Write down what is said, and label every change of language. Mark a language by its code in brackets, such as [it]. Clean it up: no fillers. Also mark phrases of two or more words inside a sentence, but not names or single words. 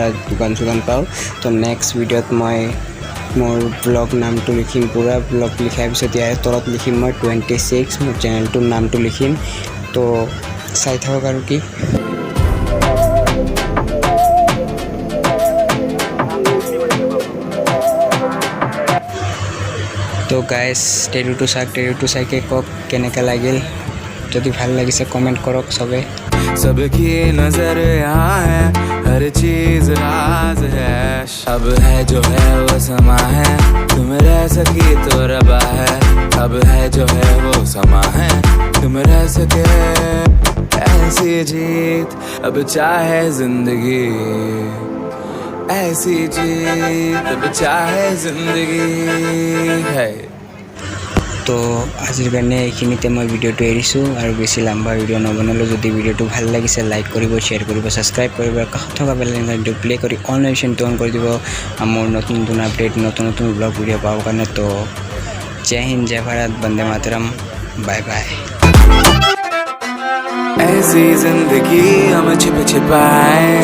[as] দোকান চোকান পাওঁ তো নেক্সট ভিডিঅ'ত মই মোৰ ব্লগ নামটো লিখিম পুৰা ব্লগ লিখাৰ পিছত ইয়াৰ তলত লিখিম মই 26 মোৰ চেনেলটোৰ নামটো লিখিম তো চাই থাকক আৰু কি তো গাইজ টেটুটো চাইকে কওক কেনেকৈ লাগিল যদি ভাল লাগিছে কমেণ্ট কৰক চবে [hi] सबकी नजर यहाँ है हर चीज राज है अब है जो है वो समा है तुम रह सकी तो रबा है अब है जो है वो समा है तुम रह सके ऐसी जीत अब चाहे जिंदगी ऐसी जीत अब चाहे जिंदगी है [as] তো আজিৰ কাৰণে এইখিনিতে মই ভিডিঅ'টো এৰিছোঁ আৰু বেছি লম্বা ভিডিঅ' নবনালোঁ যদি ভিডিঅ'টো ভাল লাগিছে লাইক কৰিব শ্বেয়াৰ কৰিব ছাবস্ক্ৰাইব কৰিব কাষত থকা [en] bell iconটো [as] প্লে কৰি [en] all notificationটো on [as] কৰি দিব মোৰ নতুন আপডেট নতুন [en] blog video' [as] পাবৰ কাৰণে তো [hi] जय हिंद जय भारत वंदे मातरम [en] bye bye [hi] ऐसी जिंदगी हम छिप छिपाए